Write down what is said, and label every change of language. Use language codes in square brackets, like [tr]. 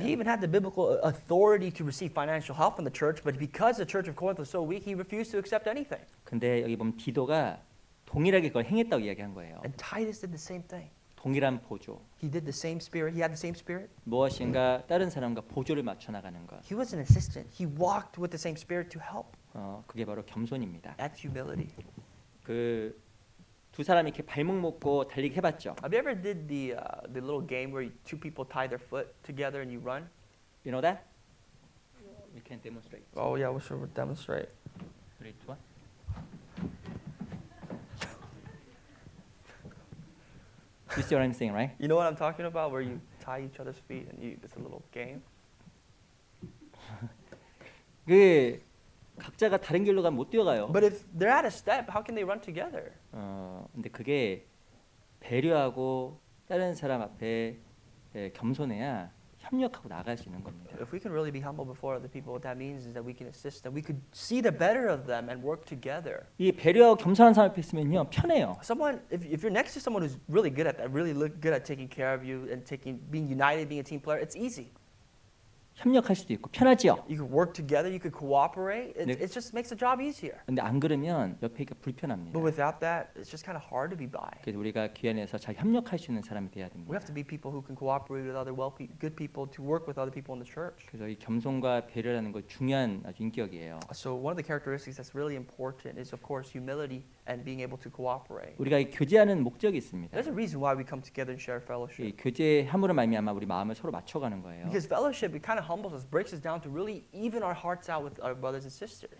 [en] He even had the biblical authority to receive financial help from the church, but because the church of Corinth was so weak, he refused to accept anything. [ko] 근데 여기 보면 디도가 동일하게 그걸 행했다고 이야기한 거예요. [en] And Titus did the same thing. [ko] 동일한 보조. [en] He did the same spirit. He had the same spirit. [ko] 무엇인가 다른 사람과 보조를 맞춰 나가는 것. [en] He was an assistant. He walked with the same spirit to help. [ko] 그게 바로 겸손입니다. [en] That's humility. [ko] 그 두 사람이 이렇게 발목 묶고 달리기 해봤죠. [en] Have you ever did the little game where two people tie their foot together and you run? You know that? We can demonstrate. Oh yeah, we should demonstrate. 3, 2, 1. You see what I'm saying, right? You know what I'm talking about? Where you tie each other's feet and it's a little game. [ko] 그 각자가 다른 길로 가면 못 뛰어가요. [en] But if they're at a step, how can they run together? [ko] 근데 그게 배려하고 다른 사람 앞에 겸손해야 협력하고 나갈 수 있는 겁니다. [en] If we can really be humble before other people, what that means is that we can assist them. We could see the better of them and work together. [ko] 이 배려하고 겸손한 사람 앞에 있으면요 편해요. [en] Someone, if you're next to someone who's really good at that, really good at taking care of you and being united, being a team player, it's easy. [ko] 협력할 수도 있고 편하지요. [en] You could work together. You could cooperate. [ko] 네. [en] It just makes the job easier. [ko] 근데 안 그러면 옆에 있기가 불편합니다. [en] But without that, it's just kind of hard to be by. [ko] 그래서 우리가 교회 안에서 잘 협력할 수 있는 사람이 돼야 [en] We [ko] 됩니다. [en] have to be people who can cooperate with other good people to work with other people in the church. [ko] 그래서 이 겸손과 배려라는 거 중요한 아주 인격이에요. [en] So one of the characteristics that's really important is, of course, humility and being able to cooperate. [ko] 우리가 이 교제하는 목적이 있습니다. [en] There's a reason why we come together and share [ko] 이 [en] fellowship. [ko] 교제함으로 말미암아 우리 마음을 서로 맞춰가는 거예요. [en] Because fellowship, it kind of humbles us, breaks us down to really even our hearts out with our brothers and sisters.